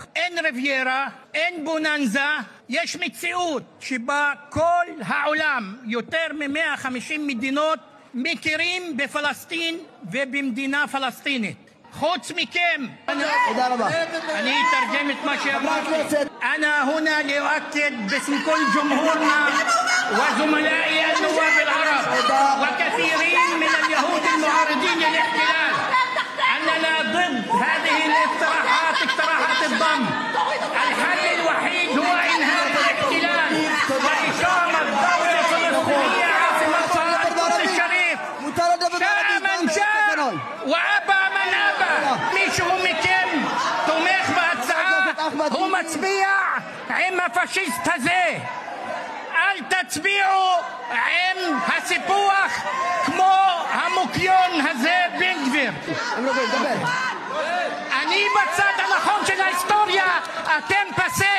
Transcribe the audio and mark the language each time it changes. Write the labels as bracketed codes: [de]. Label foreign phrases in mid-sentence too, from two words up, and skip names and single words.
[he] אין ריביירה, אין בוננזה, יש מציאות שבה כל העולם, יותר מ-150 מדינות, מכירים בפלסטין ובמדינה פלסטינית. חוץ מכם. תודה רבה. אני אתרגם את מה שאמרתי. [ar] أنا هنا لأؤكد باسم كل جمهورنا وزملائي النواب العرب وكثيرين من اليهود المعارضين للاحتلال أننا ضد هذه الاقتراحات، اقتراحات الضم. الحل الوحيد هو إنهاء الاحتلال وإقامة دولة فلسطينية عاصمتها القدس الشريف. شاء من شاء وأبى من أبى. [he] מישהו מכם תומך בהצעה, הוא מצביע עם הפשיסט הזה. אל תצביעו עם הסיפוח כמו המוקיון הזה בן גביר. אני בצד הנכון של ההיסטוריה, אתם פסי